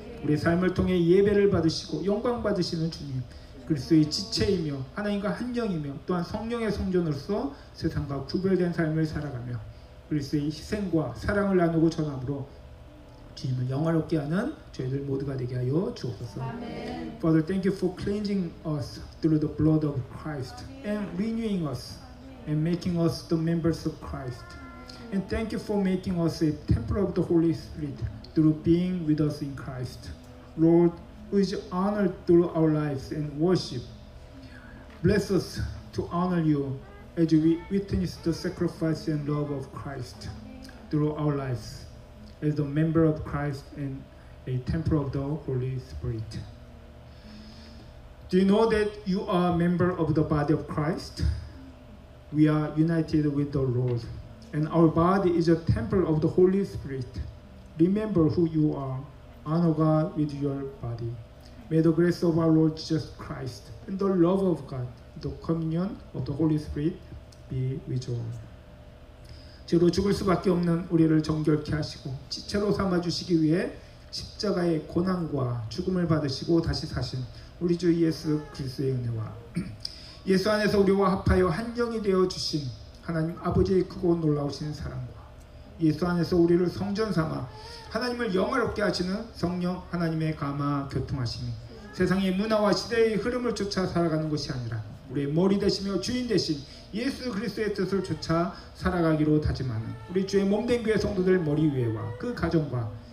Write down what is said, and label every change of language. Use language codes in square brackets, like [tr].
[ko] 우리의 삶을 통해 예배를 받으시고 영광 받으시는 주님, 그리스도의 지체이며 하나님과 한 영이며 또한 성령의 성전으로서 세상과 구별된 삶을 살아가며 그리스도의 희생과 사랑을 나누고 전함으로 주님을 영화롭게 하는 저희들 모두가 되게 하여 주옵소서. [en] Father, thank you for cleansing us through the blood of Christ and renewing us and making us the members of Christ. And thank you for making us a temple of the Holy Spirit through being with us in Christ. Lord, who is honored through our lives and worship, bless us to honor you as we witness the sacrifice and love of Christ through our lives. As a member of Christ and a temple of the Holy Spirit. Do you know that you are a member of the body of Christ? We are united with the Lord, and our body is a temple of the Holy Spirit. Remember who you are. Honor God with your body. May the grace of our Lord Jesus Christ and the love of God, the communion of the Holy Spirit be with you all. [ko] 죄로 죽을 수밖에 없는 우리를 정결케 하시고 지체로 삼아주시기 위해 십자가의 고난과 죽음을 받으시고 다시 사신 우리 주 예수 그리스도의 은혜와 예수 안에서 우리와 합하여 한 영이 되어 주신 하나님 아버지의 크고 놀라우신 사랑과 예수 안에서 우리를 성전 삼아 하나님을 영화롭게 하시는 성령 하나님의 감화 교통하심이 세상의 문화와 시대의 흐름을 쫓아 살아가는 것이 아니라 우리의 머리 되시며 주인 되신 예수 그리스도의 뜻을 쫓아 살아가기로 다짐하는 우리 주의 몸된 교회 성도들 머리 위에와 그 가정과